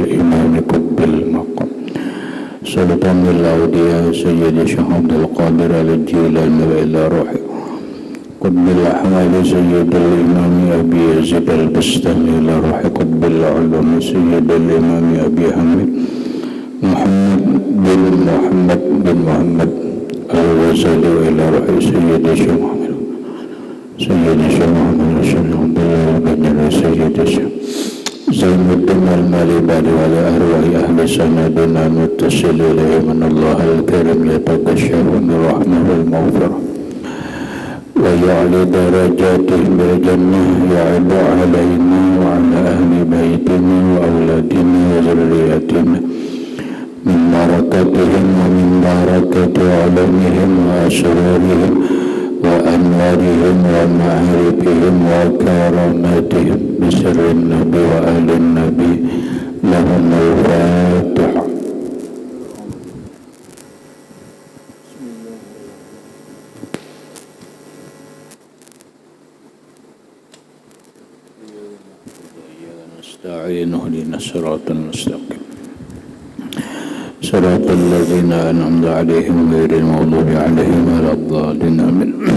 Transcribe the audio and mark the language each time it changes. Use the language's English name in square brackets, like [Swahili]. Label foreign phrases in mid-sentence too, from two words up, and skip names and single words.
[Arabic] إمام قطب المقام سلطان للأولياء سيدي الشيخ عبد القادر الجيلاني وإلى روح قطب الأحوال سيد الإمام أبي يزيد البسطامي إلى روح قطب العلوم سيد الإمام أبي حامد محمد بن محمد الغزالي وإلى روح سيدي الشيخ محمد عبد الله بن سيدي الشيخ زين الدين المليباري ولأرواح أهل سندنا متصل إليه من الله الكريم يتغشاه من رحمة والمغفرة ويعلي درجاتهم بالجنة يعود علينا وعلى أهل بيتنا وأولادنا وذرياتنا من بركاتهم ومن بركات علومهم وأسرارهم وأنوارهم ومعارفهم وكراماتهم بسر النبي وآل النبي لهم الفاتحة. نستعين اهدنا الصراط المستقيم صراط الذين أنعمت عليهم غير المغضوب عليهم ولا الضالين آمين.